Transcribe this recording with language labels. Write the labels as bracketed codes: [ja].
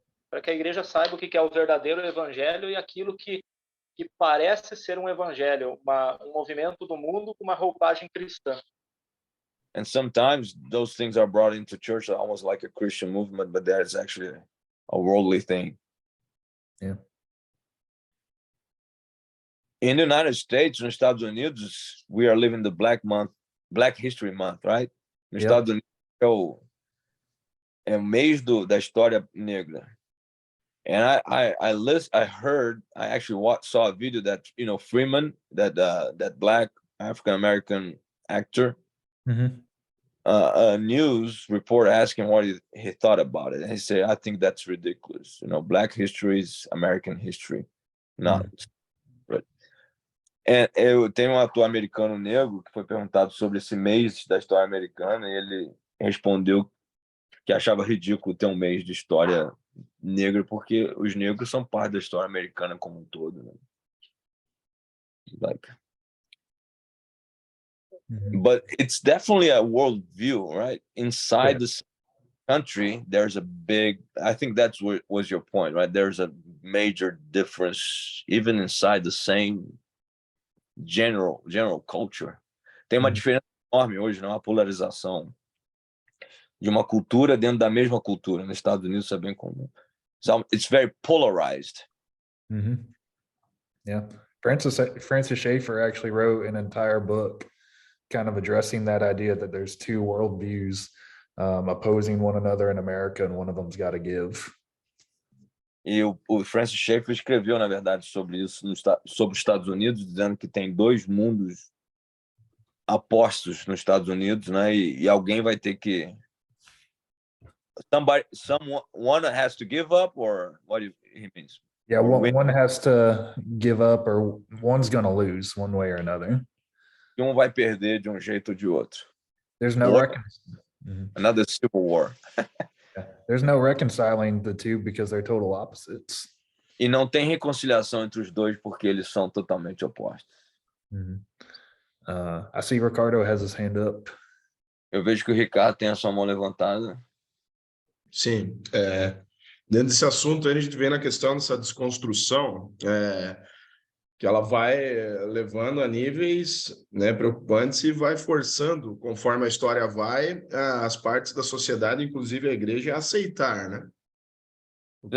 [pt] Para que a igreja saiba o que é o verdadeiro evangelho e aquilo que parece ser um evangelho, um movimento do mundo com uma roupagem cristã. [en] And sometimes those things are brought into church almost like a Christian movement, but that is actually a worldly thing. Yeah. In the United States, [pt] nos Estados Unidos, [en] we are living the Black History Month, right? [pt] Nos Estados Unidos é o mês da história negra. [en] And I actually saw a video that Freeman, that Black African American actor, Mm-hmm. A news report asked him what he thought about it, and he said, "I think that's ridiculous. Black history is American history, not." Right. [pt] Eu tenho um ator americano negro que foi perguntado sobre esse mês da história americana e ele respondeu que achava ridículo ter um mês de história negra porque os negros são parte da história americana como um todo, né? [en] But it's definitely a world view, right? Inside the country, there's a big, I think that's what was your point, right? There's a major difference even inside the same general culture. [pt] Tem uma diferença enorme hoje, não? Uma polarização de uma cultura dentro da mesma cultura. Nos Estados Unidos isso é bem comum. [en] So it's very polarized. Mm-hmm. Yeah. Francis Schaeffer actually wrote an entire book kind of addressing that idea that there's two worldviews opposing one another in America, and one of them's got to give. [pt] E o Francis Schaeffer escreveu, na verdade, sobre isso, sobre os Estados Unidos, dizendo que tem dois mundos apostos nos Estados Unidos, né? E alguém vai ter que... [en] Someone has to give up, or what do he means? Yeah, one has to give up, or one's going to lose one way or another. E um vai perder de um jeito ou de outro. There's no another civil war. There's no reconciling the two because they're total opposites. [pt] E não tem reconciliação entre os dois porque eles são totalmente opostos. [en] I see Ricardo has his hand up. [pt] Eu vejo que o Ricardo tem a sua mão levantada. Sim, dentro desse assunto a gente vem na questão dessa desconstrução, que ela vai levando a níveis, né, preocupantes e vai forçando, conforme a história vai, as partes da sociedade, inclusive a igreja, a aceitar, né, o que